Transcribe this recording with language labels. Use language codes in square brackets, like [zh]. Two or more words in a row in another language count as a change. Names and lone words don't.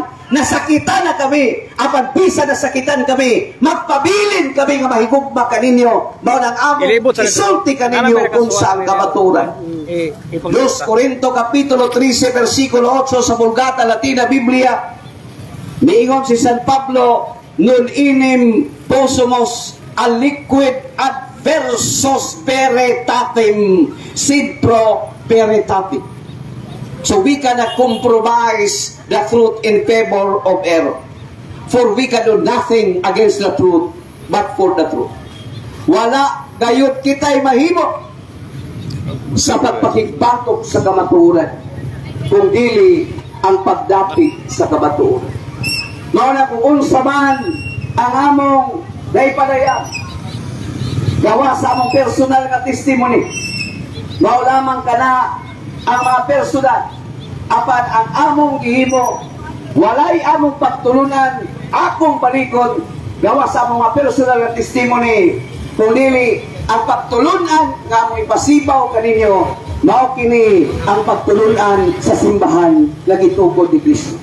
[ceb] Nasakitan na kami, apan bisa nasakitan kami, magpabilin kami nga mahigugma kaninyo, mao nang amo isulti kaninyo kung saan kabaturan. 2 Corinto Kapitulo 13 versikulo 8 sa Vulgata Latina Biblia, niingon si San Pablo, [la] nun inim posumos aliquid adversus veritatem sed pro veritatem. [en] So we cannot compromise the truth in favor of error. For we can do nothing against the truth, but for the truth. [ceb] Wala gayud kita'y mahimo sa pagpakigbatok sa kamatuoran, kung dili ang pagdapit sa kabatuoran. Mao na kung unsa man ang among naipadayag gawa sa among personal nga testimony, mao lamang kana ang mga personal, apan ang among gihimo walay among pagtulunan, akong palikod, gawa sa mga personal na testimony, kung dili ang pagtulunan nga among ipasibaw kaninyo, mao kini ang pagtulunan sa simbahan nga gitukod ni Kristo.